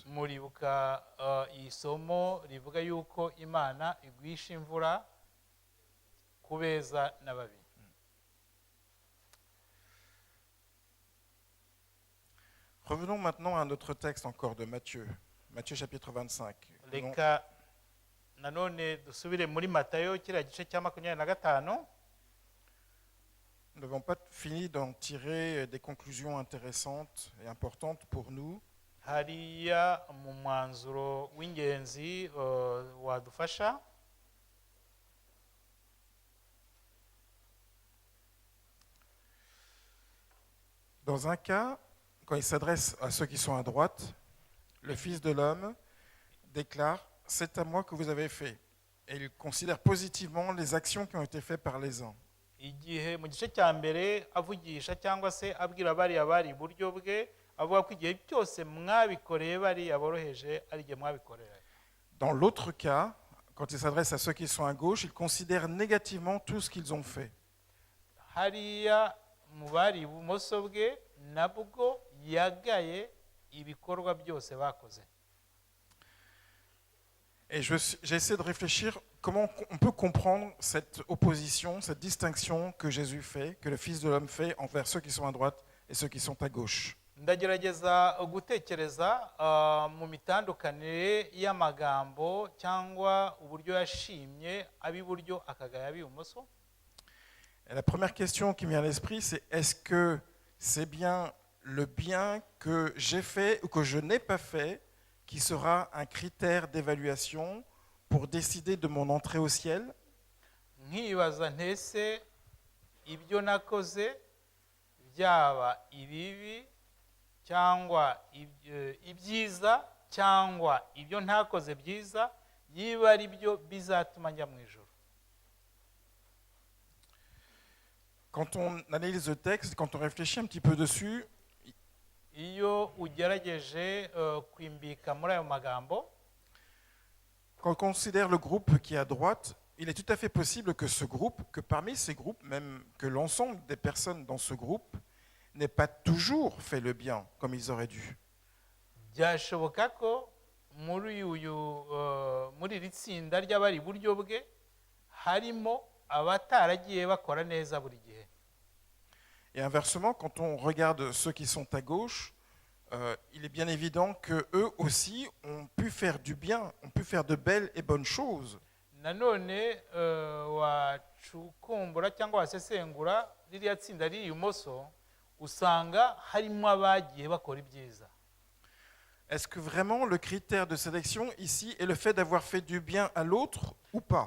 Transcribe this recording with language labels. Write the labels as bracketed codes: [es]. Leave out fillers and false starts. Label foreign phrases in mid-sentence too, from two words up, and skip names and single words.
[rw] Muribuka isomo rivuga yuko imana igwisha imvura ku beza n'ababi. [fr] Revenons maintenant à notre texte encore de Matthieu, Matthieu chapitre 25. [rw] Reka nanone dusubire muri Matayo kiriya gice cya 25. [fr] Nous n'avons pas fini d'en tirer des conclusions intéressantes et importantes pour nous. [rw] Hariya mu mwanzuro w'ingenzi wadufasha. [fr] Dans un cas, quand il s'adresse à ceux qui sont à droite, le Fils de l'homme déclare « C'est à moi que vous avez fait ». Et il considère positivement les actions qui ont été faites par les uns. [rw] Igihe mu gice cya mbere avugisha cyangwa se abwira bariya bari iburyo bwe, avuga ko igihe cyose mwabikoreye bariya boroheje ari igihe mwabikorera. [fr] Dans l'autre cas, quand il s'adresse à ceux qui sont à gauche, il considère négativement tout ce qu'ils ont fait. [rw] Hariya mu bari ibumoso bwe nabwo yagaye ibikorwa byose bakoze. [fr] Et j'essaie de réfléchir comment on peut comprendre cette opposition, cette distinction que Jésus fait, que le Fils de l'homme fait envers ceux qui sont à droite et ceux qui sont à gauche. [rw] Ndagerageza gutekereza mu mitandukanire y'amagambo cyangwa uburyo yashimye ab'iburyo akagaya ab'ibumoso. [fr] Et la première question qui me vient à l'esprit, c'est est-ce que c'est bien le bien que j'ai fait ou que je n'ai pas fait qui sera un critère d'évaluation pour décider de mon entrée au ciel? [rw] Nkibaza ntese ibyo nakoze byaba ibibi cyangwa ibyiza cyangwa ibyo ntakoze byiza yiba ari byo bizatuma njya mu ijuru. [fr] Quand on analyse le texte, quand on réfléchit un petit peu dessus, [rw] Iyo ugerageje kwimbika muri ayo magambo, [fr] quand on considère le groupe qui est à droite, il est tout à fait possible que ce groupe, que parmi ces groupes, même que l'ensemble des personnes dans ce groupe, n'aient pas toujours fait le bien comme ils auraient dû. [rw] byashoboka ko muri iri tsinda ry'abari iburyo bwe harimo abataragiye bakora neza buri gihe. [fr] Et inversement, quand on regarde ceux qui sont à gauche, il est bien évident qu'eux aussi ont pu faire du bien, ont pu faire de belles et bonnes choses. [rw] Nanone wacukumbura cyangwa wasesengura ririya tsinda riri ibumoso usanga harimo abagiye bakora ibyiza. [fr] Est-ce que vraiment le critère de sélection ici est le fait d'avoir fait du bien à l'autre ou pas?